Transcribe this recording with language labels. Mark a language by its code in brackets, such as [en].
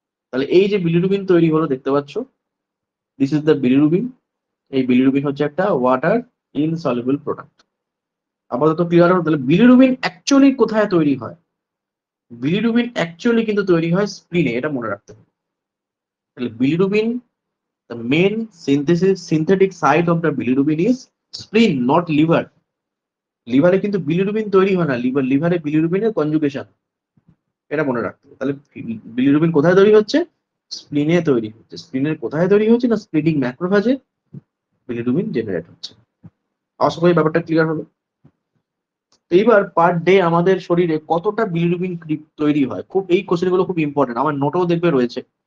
[bn] তাহলে এই যে বিলিরুবিন তৈরি হলো দেখতে পাচ্ছ, [en] This is the bilirubin. [bn] এই বিলিরুবিন হচ্ছে একটা ওয়াটার ইনসলিউবল প্রোডাক্ট। আপাতত ক্লিয়ার হলো। তাহলে বিলিরুবিন অ্যাকচুয়ালি কোথায় তৈরি হয়, বিলিরুবিন অ্যাকচুয়ালি কিন্তু তৈরি হয় স্প্লিনে, এটা মনে রাখতে হবে। তাহলে bilirubin, [en] the main synthetic site of the bilirubin is spleen, not liver. [bn] লিভারে কিন্তু বিলিরুবিন তৈরি হয় না, লিভারে বিলিরুবিনের কনজুগেশন, এটা মনে রাখতে হবে। তাহলে বিলিরুবিন কোথায় তৈরি হচ্ছে, স্প্লিনে তৈরি হচ্ছে। স্প্লিনের কোথায় তৈরি হচ্ছে না, স্প্লিনিং ম্যাক্রোফেজে বিলিরুবিন জেনারেট হচ্ছে। আশা করি ব্যাপারটা ক্লিয়ার হলো। এইবার পার ডে আমাদের শরীরে কতটা বিলিরুবিন তৈরি হয়, খুব এই কোশ্চেন গুলো খুব ইম্পর্টেন্ট, আমার নোটেও দেখবে রয়েছে।